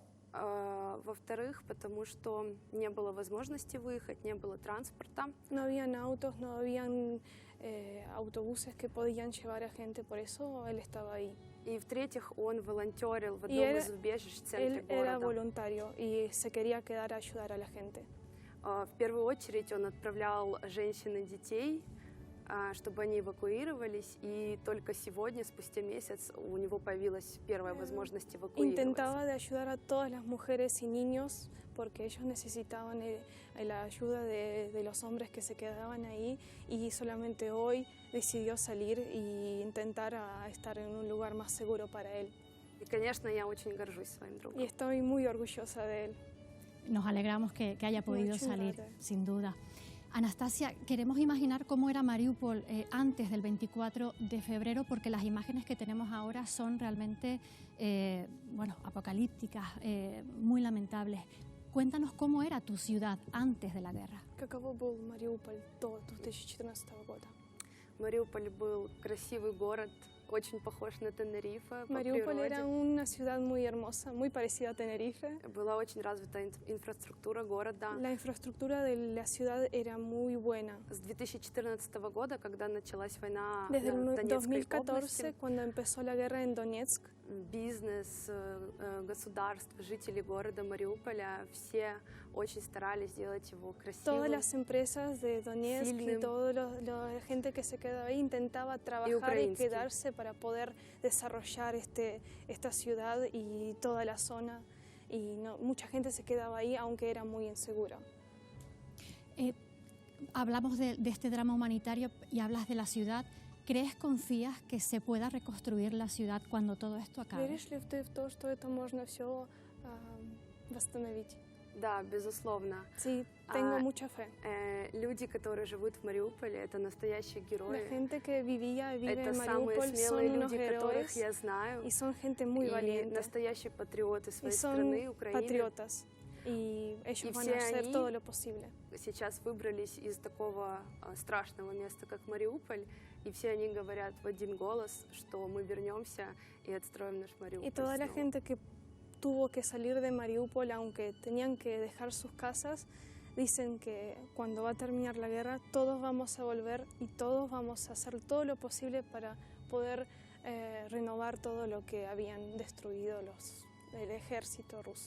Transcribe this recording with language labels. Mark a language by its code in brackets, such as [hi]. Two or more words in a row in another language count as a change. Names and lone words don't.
[ru] Во-вторых, потому что не было возможности выехать, не было транспорта. [es] No habían autos, no habían autobuses que podían llevar a gente, por eso él estaba ahí. [ru] И в-третьих, он волонтерил в одном из убежищ в центре города. [es] Él era voluntario y se quería quedar a ayudar a la gente. [ru] В первую очередь он отправлял женщин и детей, чтобы они эвакуировались, и только сегодня, спустя месяц, у него появилась первая возможность эвакуироваться. [es] Intentaba de ayudar a todas las mujeres y niños porque ellos necesitaban la ayuda de los hombres que se quedaban ahí y solamente hoy decidió salir e intentar estar en un lugar más seguro para él. Y, [ru] конечно, я очень горжусь своим другом. [es] Y estoy muy orgullosa de él. Nos alegramos que haya podido salir, sin duda. Anastasia, queremos imaginar cómo era Mariupol antes del 24 de febrero, porque las imágenes que tenemos ahora son realmente apocalípticas, muy lamentables. Cuéntanos cómo era tu ciudad antes de la guerra. [ru] Каково был Мариуполь до 2014 года? Мариуполь был красивый город, очень похож на Тенерифе по [es] Мариуполь era una ciudad muy hermosa, muy parecida a Tenerife. [ru] Была очень развита инфраструктура города. [es] La infraestructura de la ciudad era muy buena. [ru] С 2014 года, когда началась война [es] Desde [ru] в Донецкой [es] 2014, [ru] области, [es] cuando empezó la guerra en Donetsk, [ru] бизнес, государство, жители города Мариуполя, все очень старались сделать его красивым. [es] Todas las empresas de Donetsk y toda la gente que se quedó ahí intentaba trabajar y quedarse para poder desarrollar esta ciudad y toda la zona. y mucha gente se quedaba ahí aunque era muy inseguro. Hablamos de este drama humanitario y hablas de la ciudad. ¿Crees, confías que se pueda reconstruir la ciudad cuando todo esto acabe? [ru] Веришь ли ты в то, что это можно все восстановить? Да, безусловно. [es] Sí, tengo mucha fe. [ru] Люди, которые живут в Мариуполе, это настоящие [es] La [ru] герои. [es] gente que vivía y vive [ru] Это [es] en [ru] самые [es] Mariupol son [ru] смелые [es] unos [ru] люди, которых [es] héroes [ru] я знаю. [es] y son gente muy [ru] И [es] valiente. [ru] настоящие патриоты [es] Y [ru] своей [es] son [ru] страны, Украины. [es] patriotas. Y ellos Y van [ru] все [es] a hacer [ru] они [es] todo lo posible. [ru] Сейчас выбрались из такого страшного места, как Мариуполь, и все они говорят в один голос, что мы вернемся и отстроим наш Мариуполь. [es] Y toda la [ru] снова. [es] gente que tuvo que salir de Mariupol, aunque tenían que dejar sus casas, dicen que cuando va a terminar la guerra todos vamos a volver y todos vamos a hacer todo lo posible para poder renovar todo lo que habían destruido el ejército ruso.